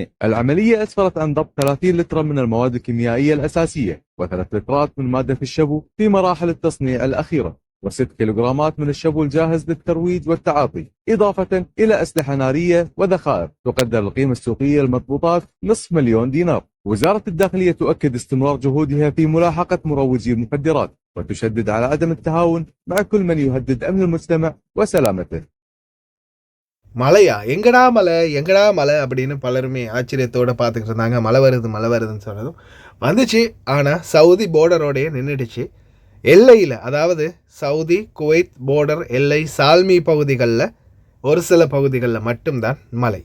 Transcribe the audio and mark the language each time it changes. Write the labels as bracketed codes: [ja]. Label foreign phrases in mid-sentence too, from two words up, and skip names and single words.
[ar] العملية أسفرت عن ضبط 30 لترا من المواد الكيميائية الأساسية و3 لترات من مادة الشبو في مراحل التصنيع الأخيرة، و6 كيلوغرامات من الشبو الجاهز للترويج والتعاطي، إضافة إلى أسلحة نارية وذخائر تقدر القيمة السوقية للمضبوطات $500,000 دينار. وزارة الداخلية تؤكد استمرار جهودها في ملاحقة مروجي المخدرات، وتشدد على عدم التهاون مع كل من يهدد أمن المجتمع وسلامته. [ta] மழையா, எங்கடா மலை அப்படின்னு பலருமே ஆச்சரியத்தோடு பார்த்துக்கிட்டு இருந்தாங்க. மழை வருதுன்னு சொன்னதும் வந்துச்சு. ஆனால் சவுதி போர்டரோடையே நின்றுடுச்சு. எல்லையில், அதாவது சவுதி குவைத் போர்டர் எல்லை சால்மி பகுதிகளில் ஒரு சில பகுதிகளில் மட்டும்தான் மழை.